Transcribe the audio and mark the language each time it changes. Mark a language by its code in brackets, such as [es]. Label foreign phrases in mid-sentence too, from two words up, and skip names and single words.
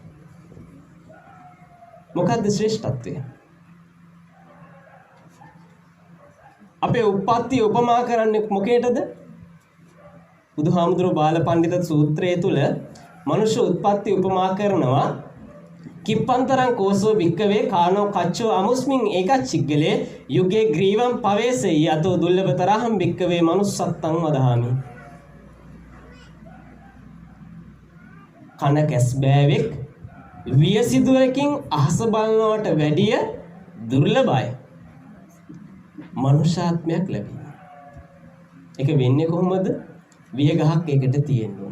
[si] මොකද්ද ශ්‍රේෂ්ඨත්වය? අපේ උප්පත්ති උපමා කරන්නේ මොකේටද? බුදුහාමුදුරුවෝ බාලපඬිත සූත්‍රයේ තුල මනුෂ්‍ය උත්පත්ති උපමා කරනවා. [pi] කිප්පන්තරං කෝසෝ භික්කවේ කානෝ කච්චෝ අමුස්මින් ඒකච්චිග්ගලේ යුගේ ග්‍රීවම් පවේසෙයි යතෝ දුල්ලභතරහම් භික්කවේ මනුස්සත්තං වදහාමි. [si] කන කැස් බෑවෙක් වියසිදුවකින් අහස බලනවට වැඩිය දුර්ලභයි මනුෂ්‍යාත්මයක් ලැබීම. ඒක වෙන්නේ කොහොමද? වියගහක් එකට තියෙන්න ඕනේ.